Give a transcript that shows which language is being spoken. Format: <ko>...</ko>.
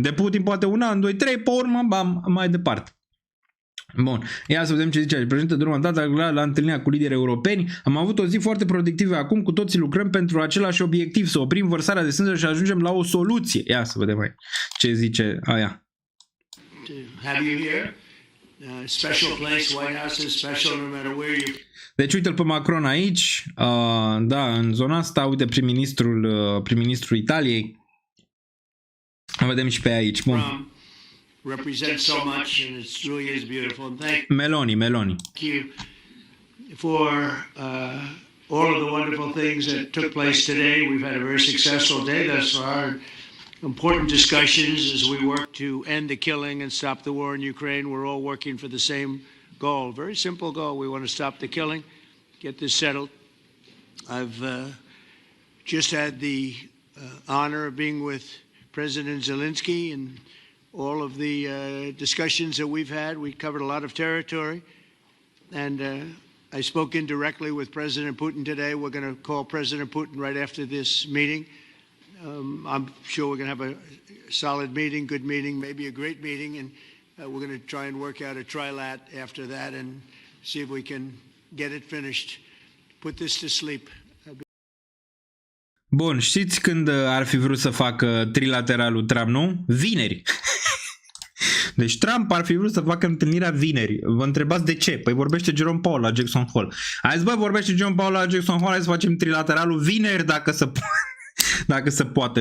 <ro>De Putin poate un an, 2, 3, pe urmă, bam, mai departe. Bun, ia să vedem ce zice aici. Președinte Durban, la întâlnirea cu lideri europeni, am avut o zi foarte productivă acum, cu toții lucrăm pentru același obiectiv, să oprim vărsarea de sânge și ajungem la o soluție. Ia să vedem aici ce zice aia.</ro> <en>Have you here? Special place, White House is special no matter where you...</en> <ro>Deci uite-l pe Macron aici, da, în zona asta, uite prim-ministrul Italiei. Vedem și pe aici, bun.</ro> <en>Represents so much and it really is beautiful. And thank</en> <ro>Meloni.</ro> <en>you for all of the wonderful things that took place today. We've had a very successful day thus far. Important discussions as we work to end the killing and stop the war in Ukraine. We're all working for the same goal, very simple goal. We want to stop the killing, get this settled. I've just had the honor of being with President Zelensky and all of the discussions that we've had. We covered a lot of territory, and I spoke indirectly with President Putin today. We're going to call President Putin right after this meeting. I'm sure we're going to have a solid meeting, good meeting, maybe a great meeting, and we're going to try and work out a trilat after that and see if we can get it finished, put this to sleep.</en> <ro>Bun, știți când ar fi vrut să facă trilateralul Trump, nu? Vineri. Deci Trump ar fi vrut să facă întâlnirea vineri. Vă întrebați de ce? Păi vorbește Jerome Powell la Jackson Hole. Hai zis, bă, vorbește Jerome Powell la Jackson Hole, hai să facem trilateralul vineri dacă se poate.</ro>